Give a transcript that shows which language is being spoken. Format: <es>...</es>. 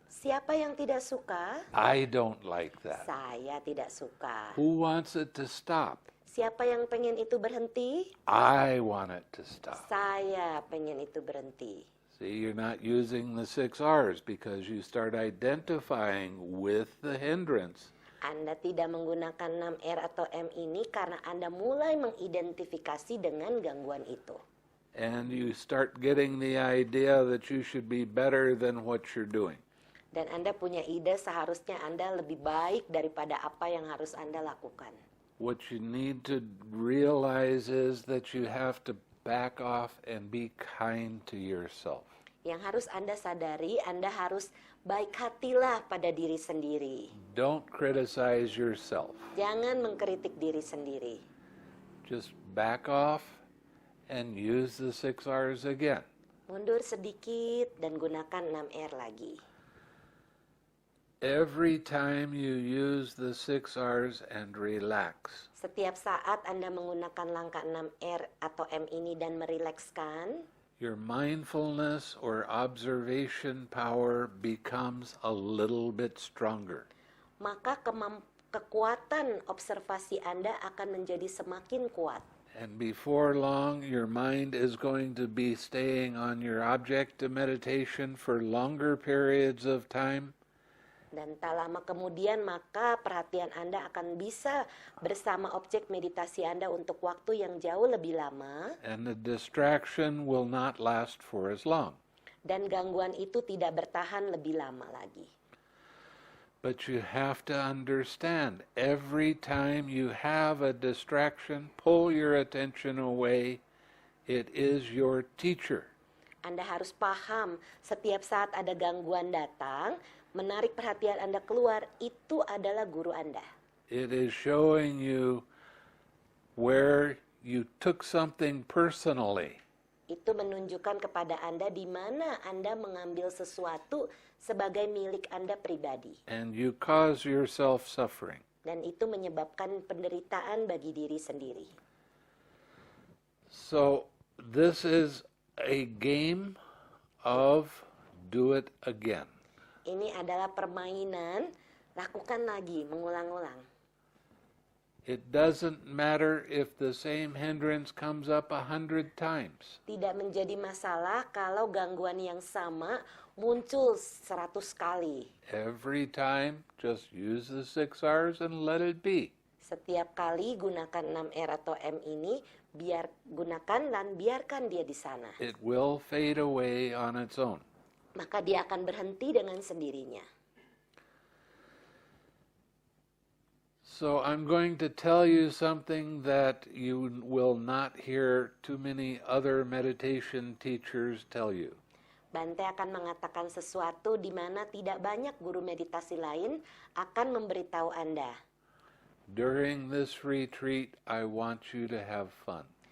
<id>Siapa yang tidak suka?</id> <en>I don't like that.</en> <id>Saya tidak suka.</id> <en>Who wants it to stop?</en> <id>Siapa yang pengen itu berhenti?</id> <en>I want it to stop.</en> <id>Saya pengen itu berhenti.</id> <en>See, you're not using the 6 R's because you start identifying with the hindrance.</en> <id>Anda tidak menggunakan 6R atau M ini karena Anda mulai mengidentifikasi dengan gangguan itu.</id> <en>And you start getting the idea that you should be better than what you're doing.</en> <id>Dan Anda punya ide seharusnya Anda lebih baik daripada apa yang harus Anda lakukan.</id> <en>What you need to realize is that you have to back off and be kind to yourself.</en> <id>Yang harus Anda sadari, Anda harus baik hatilah pada diri sendiri.</id> <en>Don't criticize yourself.</en> <id>Jangan mengkritik diri sendiri.</id> <en>Just back off and use the 6 R's again.</en> <id>Mundur sedikit dan gunakan 6R lagi.</id> <en>Every time you use the 6 R's and relax,</en> <id>Setiap saat Anda menggunakan langkah 6R atau M ini dan merilekskan,</id> <en>your mindfulness or observation power becomes a little bit stronger.</en> <id>maka kekuatan observasi Anda akan menjadi semakin kuat.</id> <en>And before long, your mind is going to be staying on your object of meditation for longer periods of time.</en> <id>Dan tak lama kemudian maka perhatian Anda akan bisa bersama objek meditasi Anda untuk waktu yang jauh lebih lama.</id> <en>And the distraction will not last for as long.</en> <id>Dan gangguan itu tidak bertahan lebih lama lagi.</id> <en>But you have to understand, every time you have a distraction, pull your attention away, it is your teacher.</en> <id>Anda harus paham, setiap saat ada gangguan datang, menarik perhatian Anda keluar, itu adalah guru Anda.</id> <en>It is showing you where you took something personally.</en> <id>Itu menunjukkan kepada Anda di mana Anda mengambil sesuatu sebagai milik Anda pribadi.</id> <en>And you cause yourself suffering.</en> <id>Dan itu menyebabkan penderitaan bagi diri sendiri.</id> <en>So this is a game of do it again.</en> <id>Ini adalah permainan, lakukan lagi, mengulang-ulang.</id> <en>It doesn't matter if the same hindrance comes up 100 times.</en> <id>Tidak menjadi masalah kalau gangguan yang sama muncul 100 kali.</id> <en>Every time, just use the 6 R's and let it be.</en> <id>Setiap kali gunakan 6R atau M ini, gunakan dan biarkan dia di sana.</id> <en>It will fade away on its own.</en> <id>Maka dia akan berhenti dengan sendirinya.</id> <en>So I'm going to tell you something that you will not hear too many other meditation teachers tell you.</en> <id>Bhante akan mengatakan sesuatu di mana tidak banyak guru meditasi lain akan memberitahu Anda.</id> <en>During this retreat, I want you to have fun.</en>